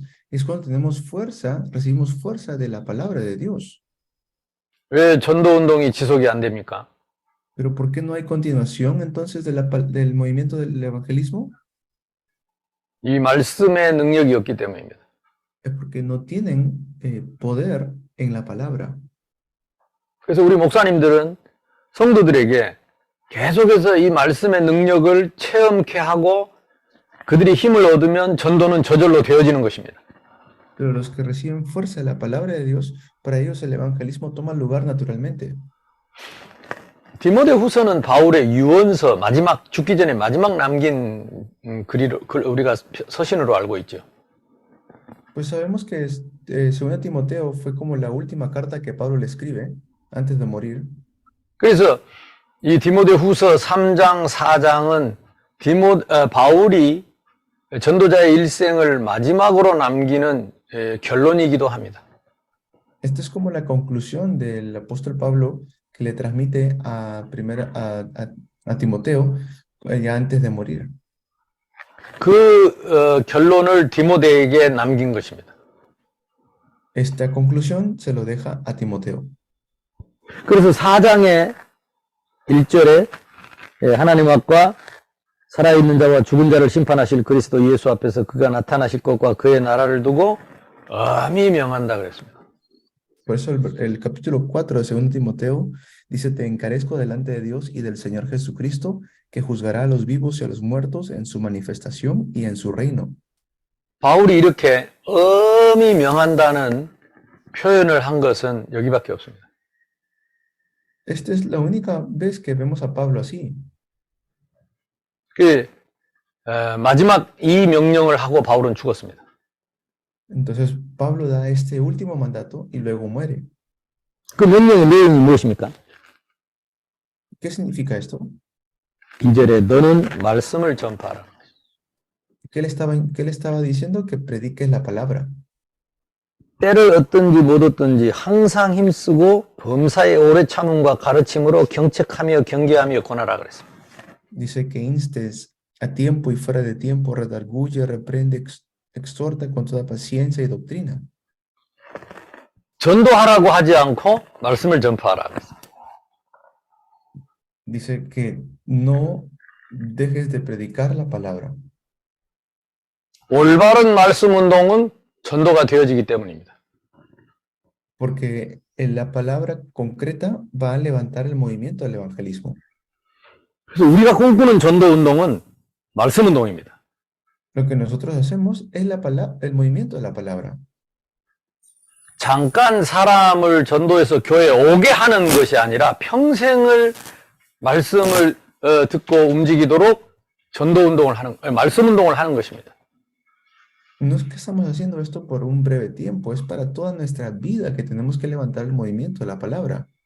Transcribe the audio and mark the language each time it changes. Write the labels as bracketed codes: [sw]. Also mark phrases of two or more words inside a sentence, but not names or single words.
[es] Es cuando tenemos fuerza, recibimos fuerza de la palabra de Dios. [ko] 왜 전도 운동이 지속이 안 됩니까? [es] Pero ¿por qué no hay continuación entonces del movimiento del evangelismo? [ko] 이 말씀의 능력이 없기 때문입니다. [es] Es porque no tienen poder en la palabra. [ko] 그래서 우리 목사님들은 성도들에게 계속해서 이 말씀의 능력을 체험케 하고 그들이 힘을 얻으면 전도는 저절로 되어지는 것입니다. [es] Pero los que reciben fuerza de la palabra de Dios, para ellos el evangelismo toma lugar naturalmente. [ko] 디모데후서는 바울의 유언서 마지막 죽기 전에 마지막 남긴 글 우리가 서신으로 알고 있죠. [es] Pues sabemos que 2 Timoteo fue como la última carta que Pablo le escribe antes de morir. [ko] 그래서 이 디모데후서 3장, 4장은 바울이 전도자의 일생을 마지막으로 남기는 결론이기도 합니다. [es] Esta es como la conclusión del apóstol Pablo que le transmite a Timoteo ya antes de morir. [ko] 그 결론을 디모데에게 남긴 것입니다. [es] Esta conclusión se lo deja a Timoteo. [ko] 그래서 4장의 1절에 하나님 앞과 살아있는 자와 죽은 자를 심판하실 그리스도 예수 앞에서 그가 나타나실 것과 그의 나라를 두고 엄히 명한다 그랬습니다. [es] Por eso el capítulo 4 de 2 Timoteo dice, te encarezco delante de Dios y del Señor Jesucristo, que juzgará a los vivos y a los muertos en su manifestación y en su reino. [ko] 바울이 이렇게 엄히 명한다는 표현을 한 것은 여기밖에 없습니다. [es] Esta es la única vez que vemos a Pablo así. [ko] 마지막 이 명령을 하고 바울은 죽었습니다. [es] Entonces Pablo da este último mandato y luego muere. [ko] 그 명령의 내용이 무엇입니까? [es] ¿Qué significa esto? [ko] 2절에 너는 말씀을 전파하라. [es] ¿Qué le estaba diciendo? Que prediques la palabra. [ko] 때를 얻든지 못 얻든지 항상 힘쓰고 범사의 오래 참음과 가르침으로 경책하며 경계하며 권하라 그랬습니다. [es] Dice que instes a tiempo y fuera de tiempo, redarguye, reprende, exhorta con toda paciencia y doctrina. [ko] 전도하라고 하지 않고 말씀을 전파하라 그랬습니다. [es] Dice que no dejes de predicar la palabra. [ko] 올바른 말씀 운동은 전도가 되어지기 때문입니다. [es] Porque la palabra concreta va a levantar el movimiento del evangelismo. [ko] 그래서 우리가 꿈꾸는 전도 운동은 말씀 운동입니다. [es] Lo que nosotros hacemos es el movimiento de la palabra. [ko] 잠깐 사람을 전도해서 교회에 오게 하는 것이 아니라 평생을 말씀을 듣고 움직이도록 전도 운동을 말씀 운동을 하는 것입니다. [es] No es que estamos haciendo esto por un breve tiempo, es para toda nuestra vida que tenemos que levantar el movimiento de la palabra.